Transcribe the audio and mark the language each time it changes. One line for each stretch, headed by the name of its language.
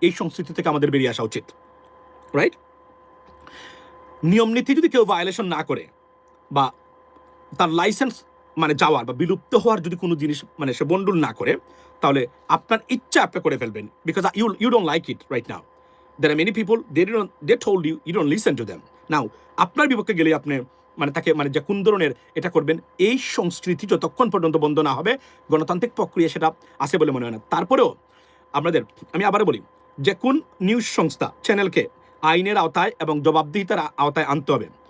Bangla: এই সংস্কৃতি থেকে আমাদের বেরিয়ে আসা উচিত, রাইট? নিয়ম নীতি যদি কেউ ভায়োলেশন না করে বা তার লাইসেন্স মানে যাওয়ার বা বিলুপ্ত হওয়ার যদি কোনো জিনিস মানে সে বন্ডুল না করে, তাহলে আপনার ইচ্ছা আপনি করে ফেলবেন,
English: Because you don't like it right now. There are many people, they told you don't listen to them.
Bangla: Now, আপনার বিপক্ষে গেলে আপনি মানে তাকে মানে যে কোন ধরনের এটা করবেন, এই সংস্কৃতি যতক্ষণ পর্যন্ত বন্ধ না হবে গণতান্ত্রিক প্রক্রিয়া সেটা আছে বলে মনে হয় না। তারপরেও আমি আবার বলি, যে কোন নিউজ সংস্থা চ্যানেলকে আইনের আওতায় এবং জবাবদিহিতার আওতায় আনতে হবে।